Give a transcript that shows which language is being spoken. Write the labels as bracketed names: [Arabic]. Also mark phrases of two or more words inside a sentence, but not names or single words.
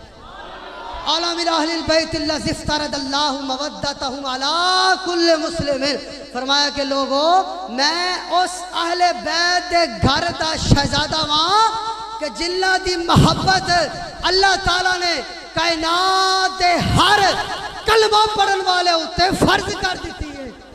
[Arabic] أنا من أهل البيت الذي افترض الله مودتهم على كل مسلم. [Punjabi] فرمایا کہ لوگوں میں اس اہلے بیت دے گھر دا شہزادہ واں کہ جنہاں دی محبت اللہ تعالیٰ نے کائنات دے ہر کلمہ پڑھن والے اتے فرض کر دی ہے.